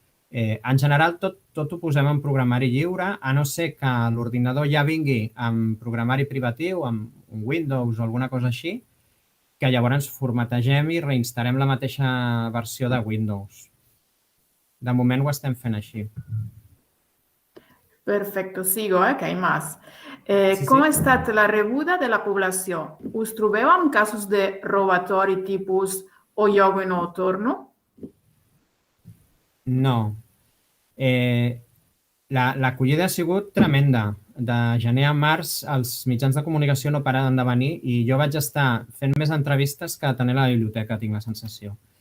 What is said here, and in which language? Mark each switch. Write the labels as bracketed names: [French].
[Catalan] En general, tot ho posem en programari lliure, a no ser que l'ordinador ja vingui amb programari privatiu, amb un Windows o alguna cosa així, que llavors formategem i reinstal·lem la mateixa versió de Windows. De moment ho estem fent així. [Spanish] Perfecto, sigo, que hay más. [Catalan] Sí. Com ha estat la rebuda de la població? Us trobeu amb casos de robatori tipus o jo no torno? No. L'acollida ha sigut tremenda. De gener a març els mitjans de comunicació no paraven de venir i jo vaig estar fent més entrevistes que tenir a la biblioteca, tinc la sensació.